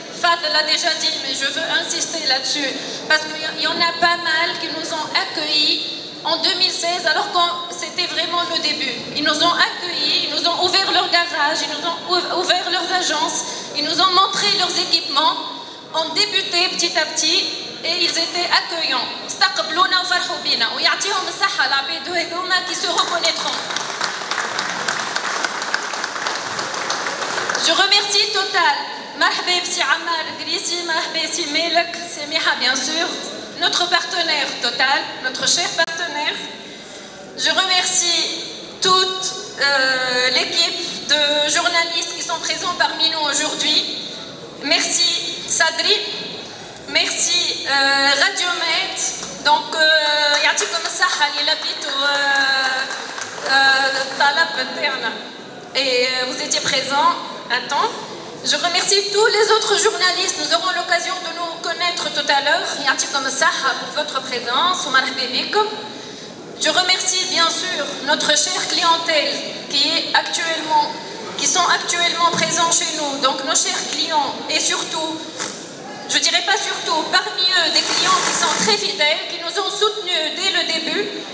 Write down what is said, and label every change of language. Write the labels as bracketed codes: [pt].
[fr] Fadel l'a déjà dit, mais je veux insister là-dessus, parce qu'il y en a pas mal qui nous ont accueillis en 2016, alors que c'était vraiment le début. Ils nous ont accueillis, ils nous ont ouvert leur garage, ils nous ont ouvert leurs agences, ils nous ont montré leurs équipements, ont débuté petit à petit, et ils étaient accueillants. [ar] استقبلونا وفرحوا بينا ويعطيهم الصحة العباد هذوما [fr] qui se reconnaîtront. Je remercie Total, Marhaba Bsi Ammar Idrissi, Marhaba Bsi Melek, Samiha bien sûr, notre partenaire Total, notre cher partenaire. Je remercie toute l'équipe de journalistes qui sont présents parmi nous aujourd'hui. Merci Sadri, merci Radiomed, donc [ar] يعطيكم الصحة اللي لبيتوا الطلب بتاعنا [fr] et vous étiez présents à temps. Je remercie tous les autres journalistes, nous aurons l'occasion de nous connaître tout à l'heure. [ar] يعطيكم الصحة [fr] pour votre présence [ar] ومرحبا بكم. [fr] Je remercie bien sûr notre chère clientèle qui sont actuellement présents chez nous, donc nos chers clients et surtout je dirais pas surtout, parmi eux, des clients qui sont très fidèles, qui nous ont soutenus dès le début.